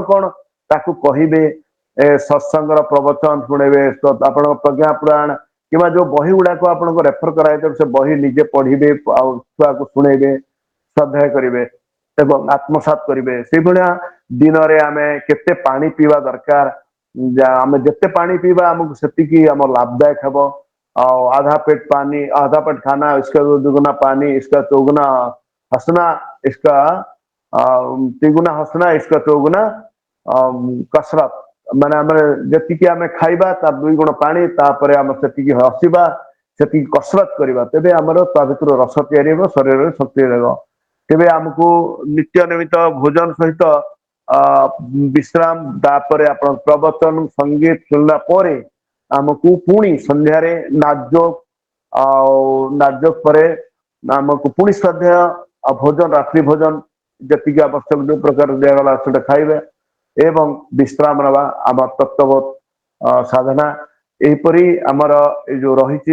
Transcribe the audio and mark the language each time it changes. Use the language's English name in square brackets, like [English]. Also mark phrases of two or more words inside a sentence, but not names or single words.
[Odia] କଣ ତାକୁ କହିବେ ସତ୍ସଙ୍ଗର ପ୍ରବଚନ ଶୁଣେଇବେ ଆପଣଙ୍କ ପ୍ରଜ୍ଞା ପୁରାଣ କିମ୍ବା ଯୋଉ ବହି ଗୁଡାକ ଆପଣଙ୍କ ରେଫର କରାଯାଇଥିବ ସେ ବହି ନିଜେ ପଢିବେ ଆଉ ଛୁଆକୁ ଶୁଣେଇବେ ଶ୍ରଦ୍ଧା କରିବେ ଏବଂ ଆତ୍ମସାତ କରିବେ ସେଇଭଳିଆ ଦିନରେ ଆମେ କେତେ ପାଣି ପିଇବା ଦରକାର ଆମେ ଯେତେ ପାଣି ପିଇବା ଆମକୁ ସେତିକି ଆମର ଲାଭଦାୟକ ହବ ଆଉ [Hindi] आधा पेट पानी आधा पेट खाना इसका दुगुना पानी इसका चौगुना हंसना इसका तिगुना हंसना इसका चौगुना कसरत [Odia] ମାନେ ଆମେ ଯେତିକି ଆମେ ଖାଇବା ତା 2 ଗୁଣ ପାଣି ତାପରେ ଆମେ ସେତିକି ହସିବା ସେତିକି କସରତ କରିବା ତେବେ ଆମର ତା ଭିତରୁ ରସ ତିଆରି ହେବ ଶରୀରରେ ଶକ୍ତି ରହିବ। ତେବେ ଆମକୁ ନିତ୍ୟ ନିମିତ ଭୋଜନ ସହିତ ବିଶ୍ରାମ ତାପରେ ଆପଣ ପ୍ରବଚନ ସଙ୍ଗୀତ ଶୁଣିଲା ପରେ ଆମକୁ ପୁଣି ସନ୍ଧ୍ୟାରେ ନାଜକ ପରେ ଆମକୁ ପୁଣି ଶ୍ରଦ୍ଧେୟ ଆଉ ଭୋଜନ ରାତ୍ରି ଭୋଜନ ଯେତିକି ଆବଶ୍ୟକ ଯୋଉ ପ୍ରକାର ଦିଆଗଲା ସେଟା ଖାଇବେ ଏବଂ ବିଶ୍ରାମ ନେବା ଆମ ତତ୍ଵବୋଧ ସାଧନା ଏହିପରି ଆମର ଏଇ ଯୋଉ ରହିଛି